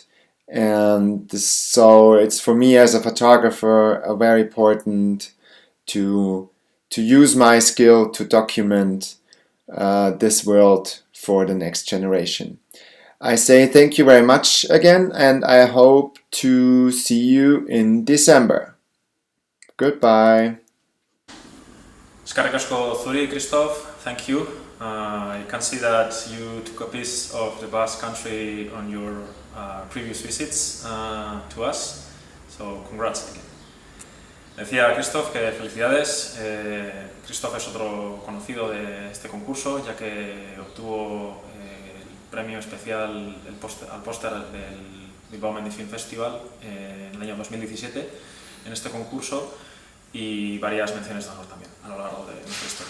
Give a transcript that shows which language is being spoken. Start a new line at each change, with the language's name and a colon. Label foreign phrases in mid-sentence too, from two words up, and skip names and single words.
English: And so it's for me as a photographer very important to use my skill to document this world for the next generation. I say thank you very much again, and I hope to see you in December. Goodbye.
Basque: Eskerrik asko zuri,
English: Christoph. Thank you. I can see that you took a piece of the Basque Country on your previous visits to us, so congrats again.
Spanish: Decía Christoph que felicidades. Christoph es otro conocido de este concurso, ya que obtuvo el premio especial al póster del Bilbao Mendy Film Festival en el año 2017 en este concurso, y varias menciones de honor también a lo largo de nuestra historia.